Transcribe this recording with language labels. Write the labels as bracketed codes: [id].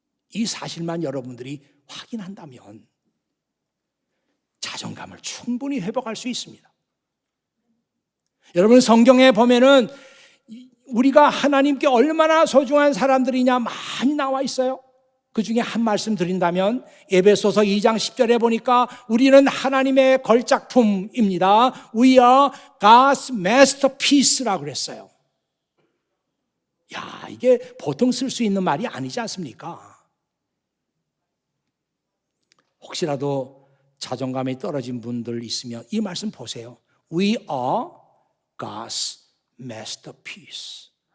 [ko] 이 사실만 여러분들이 확인한다면 자존감을 충분히 회복할 수 있습니다. 여러분, 성경에 보면은 우리가 하나님께 얼마나 소중한 사람들이냐 많이 나와 있어요. 그 중에 한 말씀 드린다면 에베소서 2장 10절에 보니까 우리는 하나님의 걸작품입니다. [en] We are God's masterpiece [ko] 라고 그랬어요. 야, 이게 보통 쓸 수 있는 말이 아니지 않습니까? 혹시라도 자존감이 떨어진 분들 있으면 이 말씀 보세요. [en] We are God's masterpiece.